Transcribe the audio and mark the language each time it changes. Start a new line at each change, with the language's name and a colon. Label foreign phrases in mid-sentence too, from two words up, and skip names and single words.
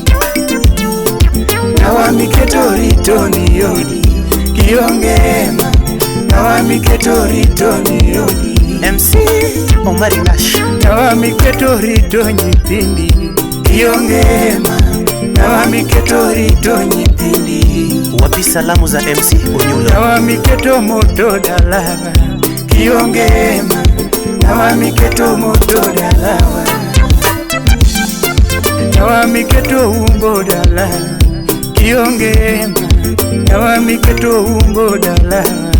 Luo (Kenya and Tanzania): Nawa miketo rito ni odi. Kionge mama. Nawa miketo rito ni odi. MC Omari Nash. Nawa miketo rito nyithindi. Kionge mama. Nawa miketo rito nyithindi.
Swahili: Wapi salamu za MC Onyulo.
Luo (Kenya and Tanzania): Nawa miketo moto dalawa. Kionge mama. Nawa miketo moto dalawa. Nawa miketo umbo dalawa. Kionge mama. Nawa miketo umbo dalawa.